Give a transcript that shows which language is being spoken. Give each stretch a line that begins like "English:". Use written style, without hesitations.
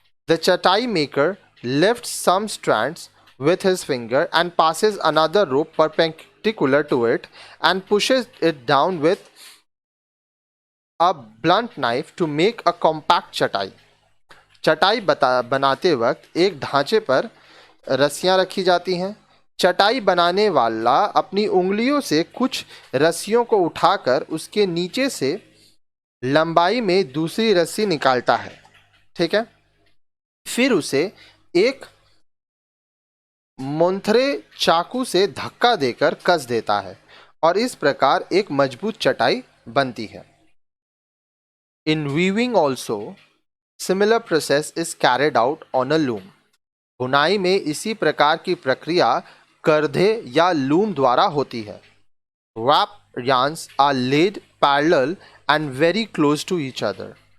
English: The chatai maker lifts some strands with his finger and passes another rope perpendicular to it and pushes it down with a blunt knife to make a compact chatai.
Hindi: चटाई बनाते वक्त एक ढांचे पर रस्सियां रखी जाती हैं. चटाई बनाने वाला अपनी उंगलियों से कुछ रस्सियों को उठाकर उसके नीचे से लंबाई में दूसरी रस्सी निकालता है. ठीक है. फिर उसे एक मोंथरे चाकू से धक्का देकर कस देता है और इस प्रकार एक मजबूत चटाई बनती है.
English: In weaving also, similar process is carried out on a loom.
Hindi: बुनाई में इसी प्रकार की प्रक्रिया करधे या लूम द्वारा होती है.
English: Wrap yarns are laid parallel and very close to each other.